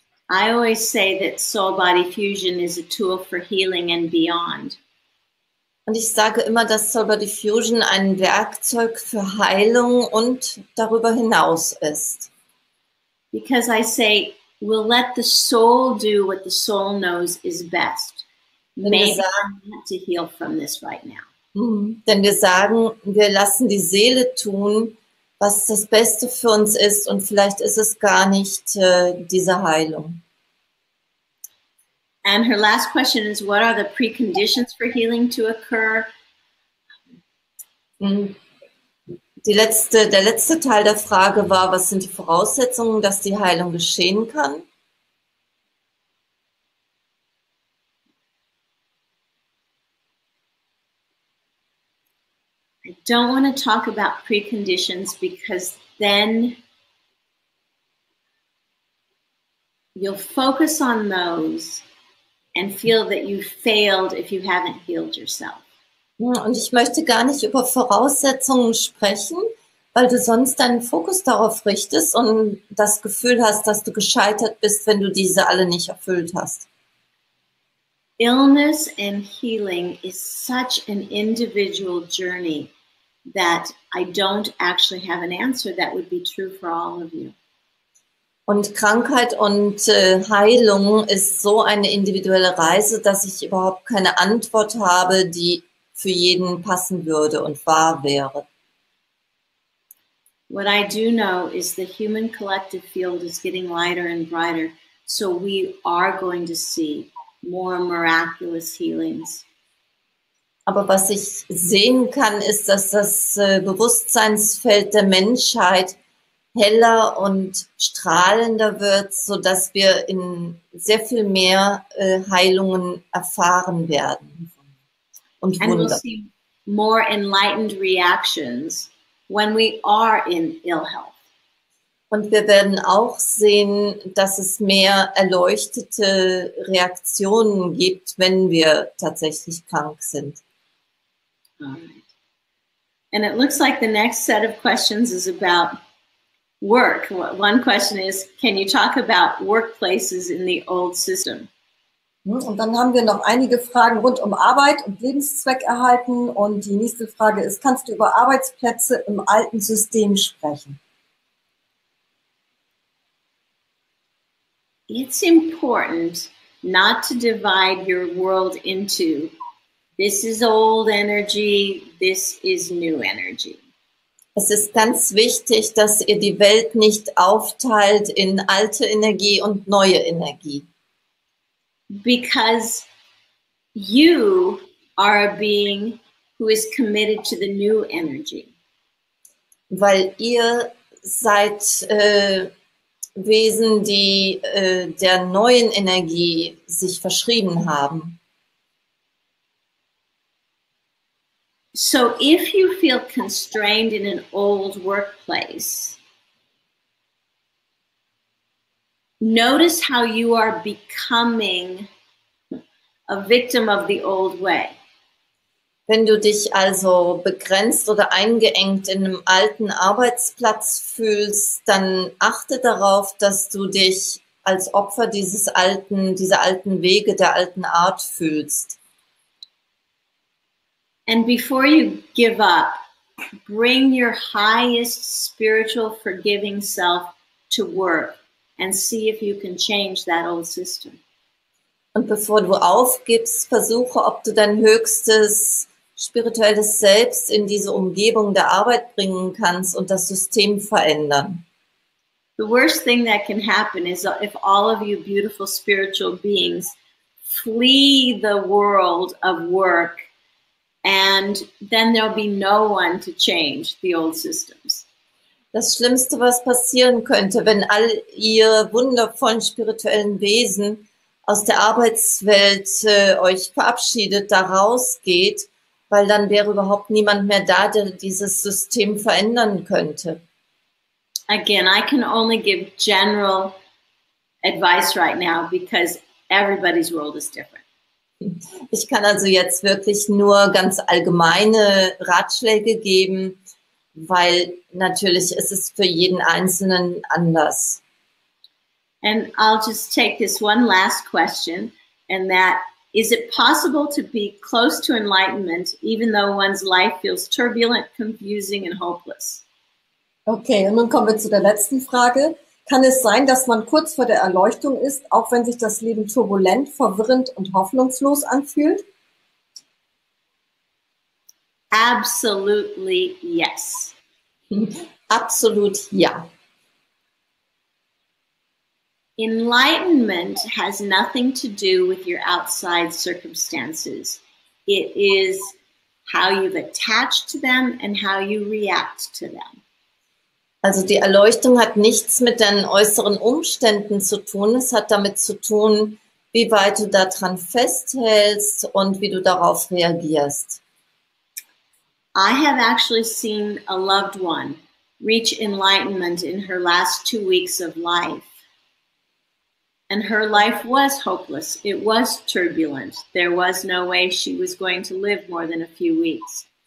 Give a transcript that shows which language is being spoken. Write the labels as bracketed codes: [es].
[en] I always say that soul-body fusion is a tool for healing and beyond. [de] Und ich sage immer, dass Soul-Body Fusion ein Werkzeug für Heilung und darüber hinaus ist. [en] Because I say, we'll let the soul do what the soul knows is best. Maybe I want to heal from this right now. [de] Denn wir sagen, wir lassen die Seele tun, was das Beste für uns ist und vielleicht ist es gar nicht diese Heilung. [en] And her last question is, what are the preconditions for healing to occur? [de] Der letzte Teil der Frage war, was sind die Voraussetzungen, dass die Heilung geschehen kann? [en] I don't want to talk about preconditions because then you'll focus on those and feel that you failed if you haven't healed yourself. [de] Und ich möchte gar nicht über Voraussetzungen sprechen, weil du sonst deinen Fokus darauf richtest und das Gefühl hast, dass du gescheitert bist, wenn du diese alle nicht erfüllt hast. [en] Illness and healing is such an individual journey that I don't actually have an answer that would be true for all of you. [de] Und Krankheit und Heilung ist so eine individuelle Reise, dass ich überhaupt keine Antwort habe, die für jeden passen würde und wahr wäre. [en] What I do know is the human collective field is getting lighter and brighter, so we are going to see more miraculous healings. [de] Aber was ich sehen kann, ist, dass das Bewusstseinsfeld der Menschheit heller und strahlender wird, sodass wir in sehr viel mehr Heilungen erfahren werden. Und [en] And we'll [de] Wunder. [en] see more enlightened reactions when we are in ill health. [de] Und wir werden auch sehen, dass es mehr erleuchtete Reaktionen gibt, wenn wir tatsächlich krank sind. [en] All right. And it looks like the next set of questions is about work. One question is, can you talk about workplaces in the old system? [de] Und dann haben wir noch einige Fragen rund um Arbeit und Lebenszweck erhalten. Und die nächste Frage ist, kannst du über Arbeitsplätze im alten System sprechen? [en] It's important not to divide your world into this is old energy, this is new energy. [de] Es ist ganz wichtig, dass ihr die Welt nicht aufteilt in alte Energie und neue Energie. [en] Because you are a being who is committed to the new energy. [de] Weil ihr seid Wesen, die der neuen Energie sich verschrieben haben. [en] So if you feel constrained in an old workplace, notice how you are becoming a victim of the old way. [de] Wenn du dich also begrenzt oder eingeengt in einem alten Arbeitsplatz fühlst, dann achte darauf, dass du dich als Opfer dieser alten Wege, der alten Art fühlst. [en] And before you give up, bring your highest spiritual forgiving self to work and see if you can change that old system. [de] Und bevor du aufgibst, versuche, ob du dein höchstes spirituelles Selbst in diese Umgebung der Arbeit bringen kannst und das System verändern. [en] The worst thing that can happen is if all of you beautiful spiritual beings flee the world of work, and then there'll be no one to change the old systems. [de] Das Schlimmste, was passieren könnte, wenn all ihr wundervollen spirituellen Wesen aus der Arbeitswelt euch verabschiedet, da rausgeht, weil dann wäre überhaupt niemand mehr da, der dieses System verändern könnte. [en] Again, I can only give general advice right now because everybody's world is different. [de] Ich kann also jetzt wirklich nur ganz allgemeine Ratschläge geben, weil natürlich ist es für jeden Einzelnen anders. [en] And I'll just take this one last question, and that, is it possible to be close to enlightenment even though one's life feels turbulent, confusing and hopeless? [de] Okay, und nun kommen wir zu der letzten Frage. Kann es sein, dass man kurz vor der Erleuchtung ist, auch wenn sich das Leben turbulent, verwirrend und hoffnungslos anfühlt? [en] Absolutely yes. [de] Absolut ja. [en] Enlightenment has nothing to do with your outside circumstances. It is how you've attached to them and how you react to them. [de] Also die Erleuchtung hat nichts mit deinen äußeren Umständen zu tun. Es hat damit zu tun, wie weit du daran festhältst und wie du darauf reagierst. [en] I have actually seen a loved one reach enlightenment in her last 2 weeks of life. And her life was hopeless. It was turbulent. There was no way she was going to live more than a few weeks.